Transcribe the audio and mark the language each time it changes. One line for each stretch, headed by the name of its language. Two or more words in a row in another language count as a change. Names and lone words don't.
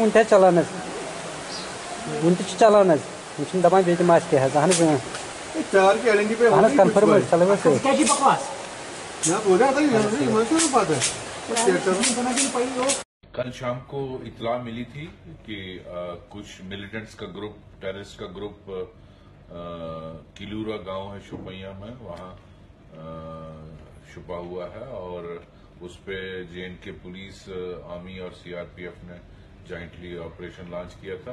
Kashmiri: وُنہِ تہِ چلان وُنہِ تہِ چھُ چلان یِم چھِنہٕ دپان بیٚیہِ تہِ آسہِ کیٚنٛہہ اہن کنفرم چلو
Urdu: کل شام کو اطلاع ملی تھی کہ کچھ ملیٹنٹس کا گروپ ٹیررسٹ کا گروپ کلورا گاؤں ہے شوپیاں میں وہاں چھپا ہوا ہے اور اس پہ جے این کے پولیس آرمی اور سی آر پی ایف نے
English: jointly operation launch
Urdu: کیا تھا۔